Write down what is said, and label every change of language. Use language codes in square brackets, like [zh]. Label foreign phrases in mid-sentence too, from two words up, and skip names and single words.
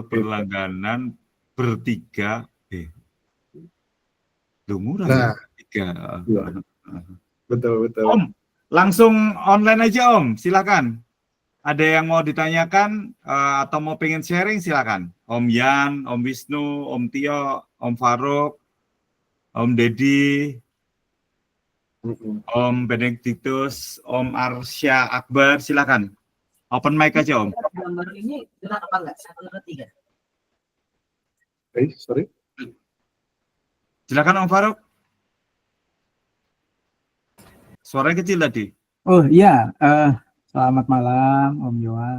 [id] Gitu. berlangganan bertiga, lu murah ya, Nah, tiga. iya, betul. Om, langsung online aja Om, silakan. Ada yang mau ditanyakan atau mau pengen sharing silakan. Om Yan, Om Wisnu, Om Tio, Om Faruk, Om Dedi, Om Benediktus, Om Arsya Akbar, silakan. [en] Open mic [id] aja Om. Gambar ini gerak apa enggak? 1, 2, 3. Sorry. Silakan Om Faruk. Suaranya kecil tadi. Oh iya, selamat malam Om Yohan,